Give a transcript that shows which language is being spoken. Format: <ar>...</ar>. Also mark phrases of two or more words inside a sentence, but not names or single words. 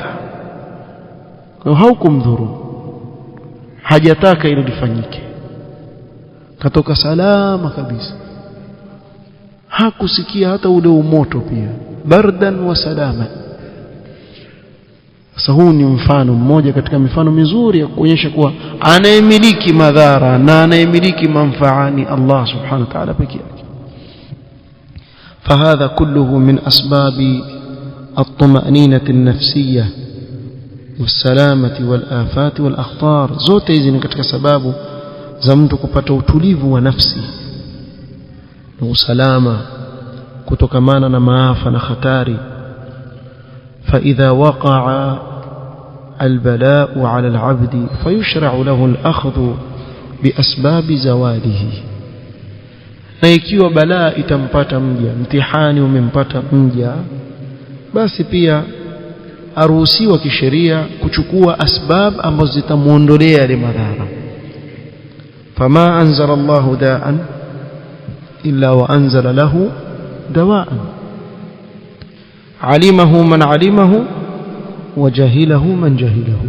<sw>Kwa haukumdhuru, hajataka ile lifanyike, katoka salama kabisa, hakusikia hata ule umoto pia,</sw> <ar>بردا وسلاما.</ar> <sw>Sasa huu ni mfano mmoja katika mifano mizuri ya kuonyesha kuwa anayemiliki madhara na anayemiliki manfaa ni</sw> <ar>الله سبحانه وتعالى</ar> <sw>pekee yake.</sw> <ar>فهذا كله من أسباب الطمأنينة النفسية والسلامة والآفات والأخطار.</ar> <sw>zote hizi ni katika sababu za mtu kupata utulivu wa nafsi na usalama kutokamana na maafa na hatari.</sw> <ar>فإذا وقع البلاء على العبد فيشرع له الأخذ بأسباب زواله.</ar> <sw>Na ikiwa balaa itampata mja, mtihani umempata mja, basi pia aruhusiwa kisheria kuchukua asbab ambazo zitamuondolea ile madhara.</sw> <ar>فما أنزل الله داء إلا وأنزل له دواء علمه من علمه وجهله من جهله.</ar>